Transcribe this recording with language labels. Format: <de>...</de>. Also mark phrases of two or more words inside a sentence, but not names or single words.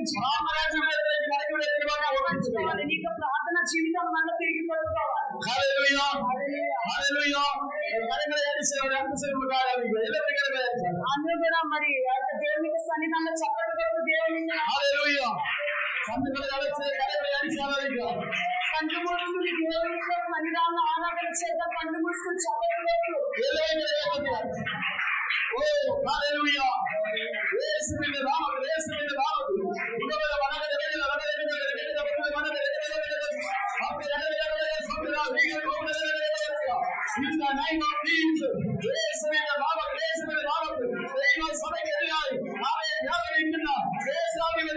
<ml>പ്രാർത്ഥനാ ജീവിതത്തിലേക്ക് മടങ്ങി വരുവാൻ ഓർമ്മിച്ചുകൊള്ളുക.</ml> <te>నీకు ప్రార్థన జీవితం మళ్ళీ తిరిగి పడుకోవాలి.</te> <ml>ഹല്ലേലൂയ, ഹല്ലേലൂയ. കരങ്ങളെ അടിച്ച് ഒരു അത്ഭുതം ആരാധിക്കുക. എല്ലാവരും കരങ്ങളെ അടിച്ചാൽ</ml> <te>అందరూ కూడా మరి దేవునికి సన్నిధానంలో చప్పట్లు కొడుతూ దేవునికి</te> <ml>ഹല്ലേലൂയ. സന്ധികളെ അടിച്ച് കരങ്ങളെ അടിച്ച് ആരാധിക്കുക.</ml> <te>కళ్ళు మూసుకుని దేవునికి సన్నిధానంలో ఆరాధన చేద్దాం. కళ్ళు మూసుకుని చప్పట్లు కొడుతూ</te> <ml>എല്ലാവരും കരങ്ങളെ അടിക്കുക. ഓ ഹല്ലേലൂയ. യേശുവിന്റെ നാമത്തിൽ, യേശുവിന്റെ നാമത്തിൽ ഇവരുടെ വനങ്ങളുടെ വേദന</ml> <en>In the name of Jesus,</en> <ml>യേശുവിന്റെ നാമത്തിൽ ദൈവസഭയ്ക്കെതിരായി അവരെ വ്യാപരിക്കുന്ന ദേശാധിപതി</ml>